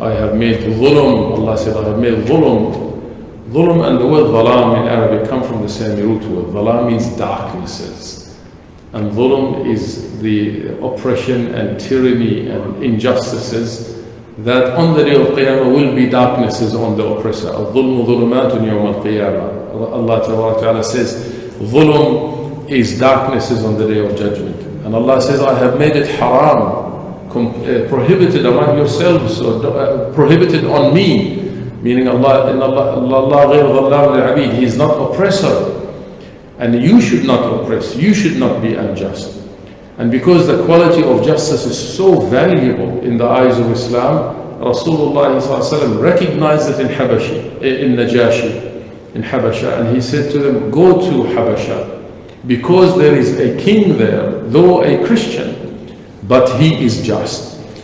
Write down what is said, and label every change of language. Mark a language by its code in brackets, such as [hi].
[en] I have made dhulm, Allah said, I have made dhulm. Dhulm and the word dhalam in Arabic come from the same root word. Dhalam means darknesses. And dhulm is the oppression and tyranny and injustices that on the day of Qiyamah will be darknesses on the oppressor. [ar] الظلم ظلمات يوم القيامة. [en] Allah Ta'ala says, dhulm is darknesses on the day of judgment. And Allah says, I have made it haram, prohibited among yourselves, or prohibited on me. Meaning Allah [ar] غير ظلام للعبيد. [en] He is not oppressor. And you should not oppress, you should not be unjust. And because the quality of justice is so valuable in the eyes of Islam, Rasulullah ﷺ recognized it in Najashi, in Habasha, and he said to them, go to Habasha, because there is a king there, though a Christian, but he is just.